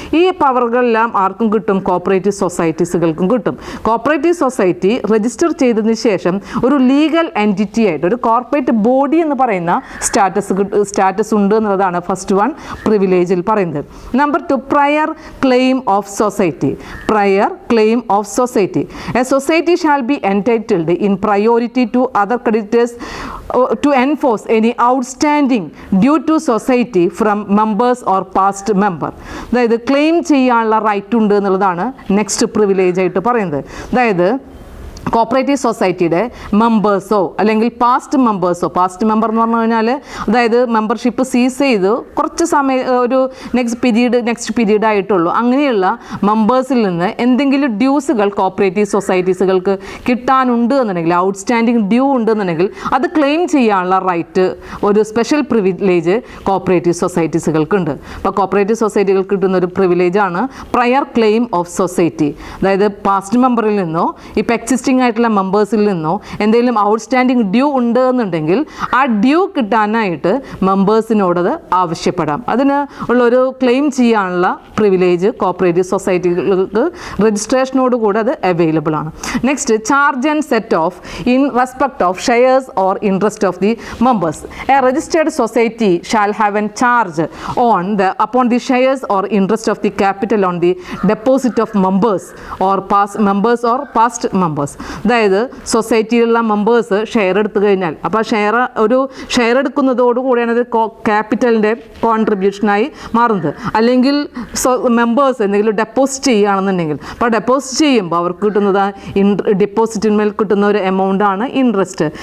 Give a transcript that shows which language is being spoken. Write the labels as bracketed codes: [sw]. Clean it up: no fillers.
[ml] ഈ പവറുകളെല്ലാം ആർക്കും കിട്ടും? കോപ്പറേറ്റീവ് സൊസൈറ്റീസുകൾക്കും കിട്ടും. കോപ്പറേറ്റീവ് സൊസൈറ്റി രജിസ്റ്റർ ചെയ്തതിന് ശേഷം ഒരു ലീഗൽ എൻറ്റിറ്റി ആയിട്ട് ഒരു കോർപ്പറേറ്റ് ബോഡി എന്ന് പറയുന്ന സ്റ്റാറ്റസ് ഉണ്ട് എന്നുള്ളതാണ് ഫസ്റ്റ് വൺ പ്രിവിലേജിൽ പറയുന്നത്. [en] Number 2, prior claim of society. Prior claim of society. A society shall be entitled in priority to other creditors to enforce any outstanding due to society from members or past member. [ml] അതായത് claim ചെയ്യാനുള്ള right ഉണ്ട് എന്നുള്ളതാണ് next privilege ആയിട്ട് പറയുന്നത്. അതായത് cooperative സൊസൈറ്റിയുടെ മെമ്പേഴ്സോ അല്ലെങ്കിൽ past member എന്ന് പറഞ്ഞു കഴിഞ്ഞാൽ അതായത് മെമ്പർഷിപ്പ് സീസ് ചെയ്ത് കുറച്ച് സമയം ഒരു നെക്സ്റ്റ് പീരീഡ് ആയിട്ടുള്ളൂ, അങ്ങനെയുള്ള മെമ്പേഴ്സിൽ നിന്ന് എന്തെങ്കിലും ഡ്യൂസുകൾ കോപ്പറേറ്റീവ് സൊസൈറ്റീസുകൾക്ക് കിട്ടാനുണ്ട് എന്നുണ്ടെങ്കിൽ, ഔട്ട്സ്റ്റാൻഡിങ് ഡ്യൂ ഉണ്ടെന്നുണ്ടെങ്കിൽ അത് ക്ലെയിം ചെയ്യാനുള്ള റൈറ്റ് ഒരു സ്പെഷ്യൽ പ്രിവിലേജ് കോപ്പറേറ്റീവ് സൊസൈറ്റീസുകൾക്കുണ്ട്. അപ്പോൾ കോപ്പറേറ്റീവ് സൊസൈറ്റികൾക്ക് കിട്ടുന്ന ഒരു പ്രിവിലേജാണ് പ്രയർ ക്ലെയിം ഓഫ് സൊസൈറ്റി. അതായത് പാസ്റ്റ് മെമ്പറിൽ നിന്നോ ഇപ്പോൾ എക്സിസ്റ്റിംഗ് ആയിട്ടുള്ള മെമ്പേഴ്സിൽ നിന്നോ എന്തെങ്കിലും ഔട്ട്സ്റ്റാൻഡിങ് ഡ്യൂ ഉണ്ട് എന്നുണ്ടെങ്കിൽ ആ ഡ്യൂ കിട്ടാനായിട്ട് മെമ്പേഴ്സിനോടത് ആവശ്യപ്പെടാം. അതിന് ഉള്ളൊരു ക്ലെയിം ചെയ്യാനുള്ള പ്രിവിലേജ് കോപ്പറേറ്റീവ് സൊസൈറ്റികൾക്ക് രജിസ്ട്രേഷനോടുകൂടെ അത് അവൈലബിൾ ആണ്. [en] Next, charge and set off in respect of shares or interest of the members. A registered society shall have an charge upon the shares or interest of the capital on the deposit of members or past members. [ml] അതായത് സൊസൈറ്റിയിലുള്ള members share എടുത്തു കഴിഞ്ഞാൽ, അപ്പോൾ share എടുക്കുന്നതോടുകൂടിയാണ് അത് ക്യാപിറ്റലിൻ്റെ കോൺട്രിബ്യൂഷനായി മാറുന്നത്. അല്ലെങ്കിൽ members എന്തെങ്കിലും deposit ചെയ്യുകയാണെന്നുണ്ടെങ്കിൽ, അപ്പോൾ ഡെപ്പോസിറ്റ് ചെയ്യുമ്പോൾ അവർക്ക് കിട്ടുന്നത് ഡിപ്പോസിറ്റിന്മേൽ കിട്ടുന്ന ഒരു എമൗണ്ടാണ് ഇൻട്രസ്റ്റ്.